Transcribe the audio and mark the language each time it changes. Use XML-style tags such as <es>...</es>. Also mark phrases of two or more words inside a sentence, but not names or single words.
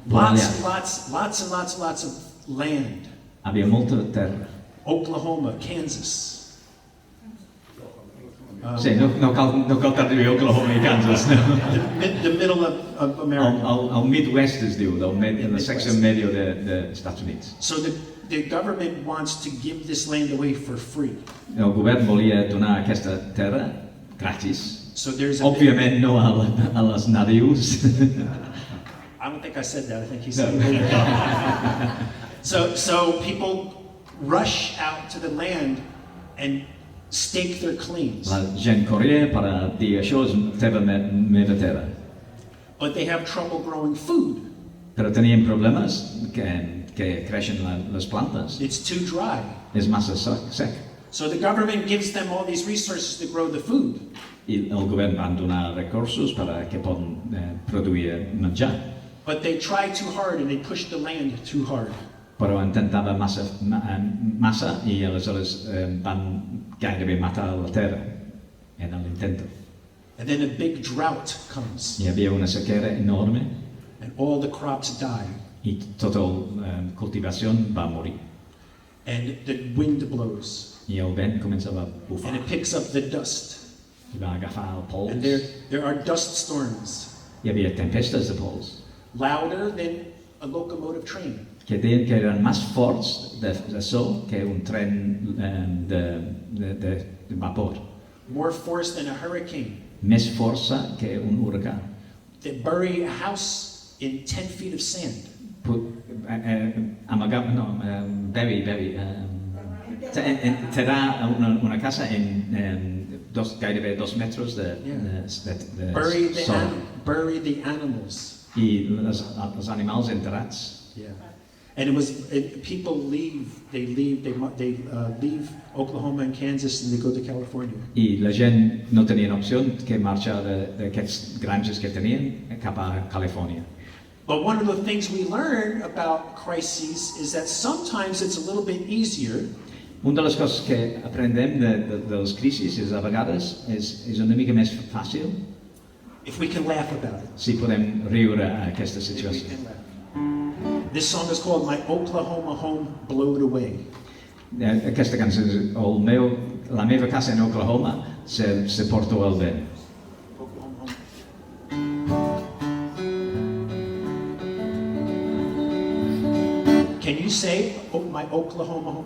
<en>Lots of land.</en> <ca>Havia molta terra.</ca> <en>Oklahoma, Kansas.</en> <ca>Sí, no cal traduir Oklahoma i Kansas. No.</ca> <en>The middle of America.</en> <ca>El Midwest es diu, la secció medio dels Estats Units.</ca> <en>So the government wants to give this land away for free.</en> <ca>El govern volia donar aquesta terra gratis.</ca> <en>So there's a</en> <ca>Òbviament no a les nadius.</ca> <en>I don't think I said that. I think he said it. So people rush out to the land and stake their claims.</en> <ca>La gent corria per a dir això és meva terra.</ca> <en>But they have trouble growing food.</en> <ca>Però tenien problemes que creixen les plantes.</ca> <en>It's too dry.</en> <ca>És massa sec.</ca> <en>So the government gives them all these resources to grow the food.</en> <ca>I el govern van donar recursos per a que poden produir menjar.</ca> <en>But they try too hard and they push the land too hard.</en> <ca>Però intentava massa i aleshores van gairebé matar la terra en l'intent.</ca> <en>And then a big drought comes.</en> <ca>Hi havia una sequera enorme</ca> <en>And all the crops die.</en> <ca>i tota la cultivació va morir.</ca> <en>And the wind blows.</en> <ca>I el vent començava a bufar</ca> <en>And it picks up the dust.</en> <ca>i va agafar el pols.</ca> <en>And there are dust storms.</en> <ca>Hi havia tempestes de pols.</ca> <en>louder than a locomotive train.</en> <ca>que deien que eren més forts de so que un tren de vapor,</ca> <en>More force than a hurricane.</en> <ca>més força que un huracà.</ca> <en>They bury a house in 10 feet of sand.</en> <ca>Terà una casa en gairebé 2 metres de sorra.</ca> <en>Bury the animals.</en> <ca>I els animals enterrats.</ca> <en>Yeah. And people leave Oklahoma and Kansas and they go to California.</en> <ca>I la gent no tenien opció que marxar d'aquests granges que tenien cap a Califòrnia.</ca> <en>But one of the things we learn about crises is that sometimes it's a little bit easier.</en> <ca>Una de les coses que aprendem de les crisis és a vegades és una mica més fàcil</ca> <en>If we can laugh about it.</en> <ca>si podem riure a aquesta</ca> <en>If we</en> <ca>situació.</ca> <en>can laugh. This song is called My Oklahoma Home Blowed Away.</en> <ca>Aquesta cançó és la meva casa en Oklahoma se porta al vent.</ca> <en>Oklahoma Home. Can you say my Oklahoma home?</en>